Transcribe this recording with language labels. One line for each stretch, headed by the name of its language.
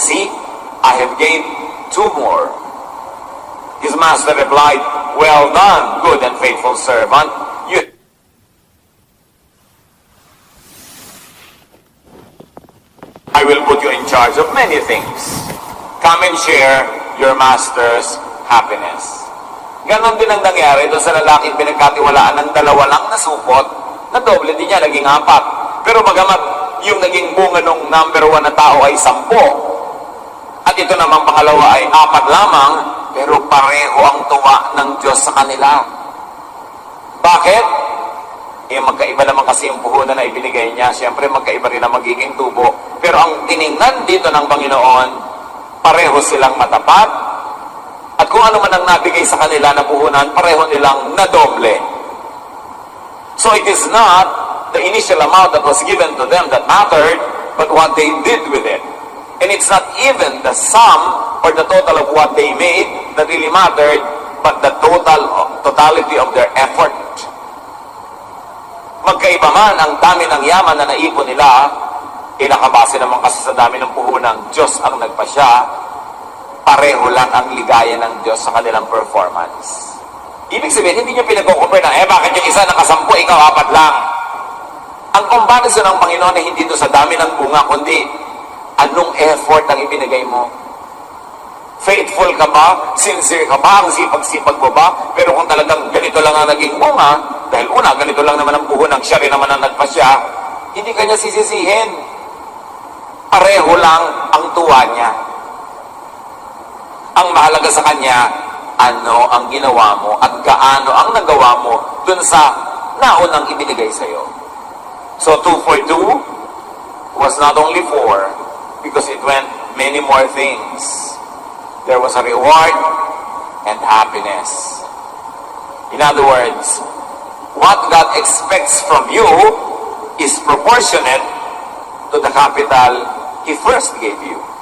English: See, I have gained 2 more. His master replied, well done, good and faithful servant. I will put you in charge of many things. Come and share your master's happiness.
Filipino: Ganon din ang nangyari doon sa lalaking pinagkatiwalaan ng 2 lang na supot, na doble din niya, naging 4. Pero bagamat yung naging bunga ng number 1 na tao ay 10, at ito namang pangalawa ay 4 lamang, pero pareho ang tuwa ng Diyos sa kanila. Bakit? Magkaiba naman kasi yung puhunan na ibinigay niya. Siyempre, magkaiba rin ang magiging tubo. Pero ang tiningnan dito ng Panginoon, pareho silang matapat, at kung ano man ang nabigay sa kanila na puhunan, pareho nilang nadoble.
English: So it is not the initial amount that was given to them that mattered, but what they did with it. And it's not even the sum or the total of what they made that really mattered, but the totality of their effort.
Filipino: Magkaiba man ang dami ng yaman na naipon nila, nakabase naman kasi sa dami ng puhunang Diyos ang nagpasya, pareho lang ang ligaya ng Diyos sa kanilang performance. Ibig sabihin, hindi nyo pinag-compare na, bakit yung isa nakasampu, ikaw 4 lang. Ang comparison ng Panginoon ay hindi ito sa dami ng bunga, kundi anong effort ang ibinigay mo. Faithful ka ba? Sincere ka ba? Ang sipag-sipag mo ba? Pero kung talagang ganito lang ang naging bunga, dahil una, ganito lang naman ang puhunan, siya rin naman ang nagpasya, hindi ka niya sisisihin. Pareho lang ang tuwa niya. Ang mahalaga sa kanya, ano ang ginawa mo at gaano ang nagawa mo dun sa naunang ibinigay sa'yo.
English: So 2 for 2 was not only 4, because it went many more things. There was a reward and happiness. In other words, what God expects from you is proportionate to the capital He first gave you.